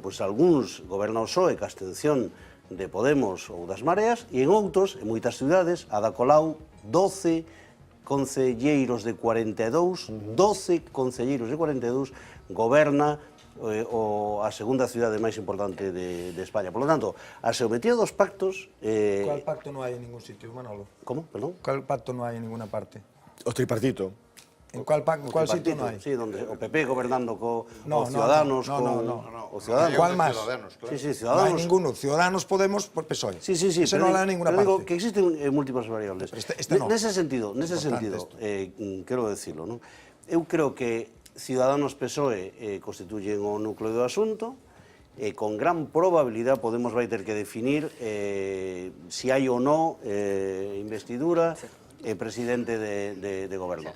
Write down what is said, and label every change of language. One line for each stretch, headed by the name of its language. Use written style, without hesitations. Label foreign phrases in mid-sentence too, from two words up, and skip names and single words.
Galician: Pois algúns goberna o PSOE ca abstención de Podemos ou das Mareas, e en outros, en moitas cidades, a da Colau, 12 concelleiros de 42, 12 concelleiros de 42, goberna a segunda cidade máis importante de España.
Spanish: Por lo tanto,
Galician: a xeometría dos pactos...
Spanish: ¿Cuál pacto no hay en ningún sitio, Manolo? ¿Cómo? Perdón? ¿Cuál pacto no hay en ninguna parte?
Galician: O tripartito.
Spanish: ¿En cuál sitio no hay?
Galician: Sí, donde o PP gobernando co
Spanish: No, Ciudadanos, no.
Galician: o Ciudadanos.
Spanish: ¿Cuál más? Sí, sí, No hay Ciudadanos. ninguno. Ciudadanos, Podemos, por PSOE. Sí, Eso no hay en ninguna pero digo parte. que existen múltiples variables. Esta no.
Galician: Nese sentido, quero decirlo, non? Eu creo que Ciudadanos PSOE constituyen o núcleo do asunto, con gran probabilidad Podemos vai ter que definir si hai ou non investidura presidente de goberno.